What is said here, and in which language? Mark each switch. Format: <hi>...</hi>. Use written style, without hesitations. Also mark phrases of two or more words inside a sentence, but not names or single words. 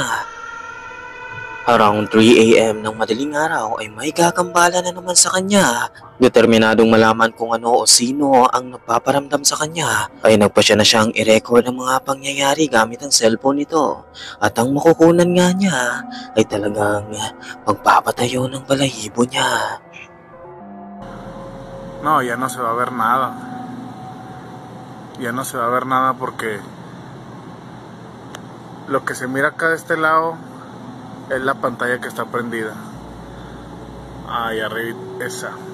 <tl>Around 3 AM ng madaling araw ay may gagambala na naman sa kanya. Determinadong malaman kung ano o sino ang nagpaparamdam sa kanya ay nagpasya na siyang i-record ang mga pangyayari gamit ang cellphone nito. At ang makukunan nga niya ay talagang magpapatayo ng balahibo niya.</tl> <es>No, ya no se va a ver nada. Ya no se va a ver nada porque lo que se mira acá de este lado es la pantalla que está prendida. Ahí arriba, esa.</es>